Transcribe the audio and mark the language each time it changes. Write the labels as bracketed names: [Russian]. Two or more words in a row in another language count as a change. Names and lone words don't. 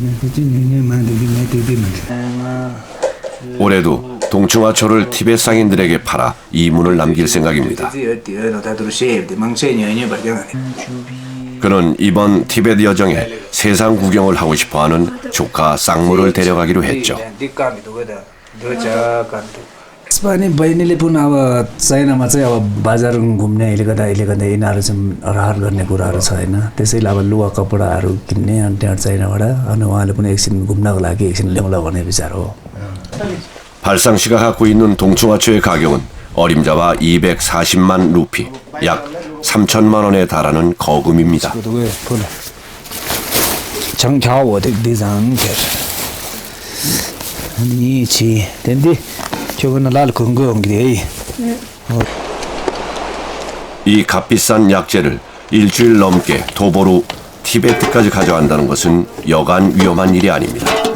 [Korean] 올해도 동충하초를 티베트 상인들에게 팔아 이문을 남길 생각입니다. 그는 이번 티베트 여정에 세상 구경을 하고 싶어하는 조카 쌍무를 데려가기로 했죠. [Nepali] अनि बहिनीले पनि अब चाइनामा चाहिँ अब बजार घुम्ने अहिले गर्दा यिनीहरू चाहिँ रहर गर्ने कुराहरू छ होइन त्यसैले अब लुगा कपडाहरू किन्ने अनि त्यहाँ चाइनाबाट अनि उहाँले पनि एकछिन घुम्नको लागि एकछिन ल्याउँला भन्ने विचार हो. [Korean] 발상 씨가 갖고 있는 동충하초의 가격은 어림잡아 240만 루피, 약 3천만 원에 달하는 거금입니다. 이 값비싼 약재를 일주일 넘게 도보로 티베트까지 가져간다는 것은 여간 위험한 일이 아닙니다.